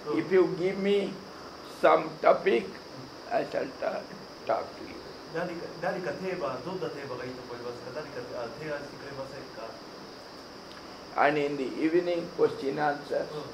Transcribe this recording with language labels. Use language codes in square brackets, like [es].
[en] If you give me some topic, I shall talk to you. [ja] 何かテーマ、どんなテーマがいいと思いますか？何か提案してくれませんか？ [en] And in the evening, question answer.